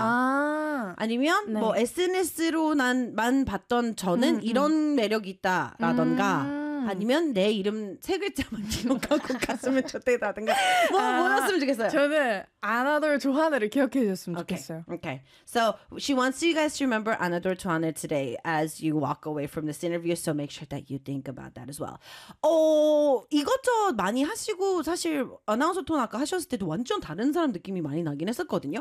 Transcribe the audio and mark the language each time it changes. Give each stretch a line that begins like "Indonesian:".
Korean: 아. 아니면 네. 뭐 SNS로만 봤던 저는 이런 매력이 있다라던가 아니면 내 이름 세 글자만 기억하고 갔으면 좋겠다든가 뭐였으면 좋겠어요. 저는 아나돌 조하늘을 기억해 주셨으면 좋겠어요.
English: Okay. So she wants you guys to remember 아나돌 조하늘 today as you walk away from this interview. So make sure that you think about that as well.
Korean: 이것저것 많이 하시고 사실 아나운서 톤 아까 하셨을 때도 완전 다른 사람 느낌이 많이 나긴 했었거든요.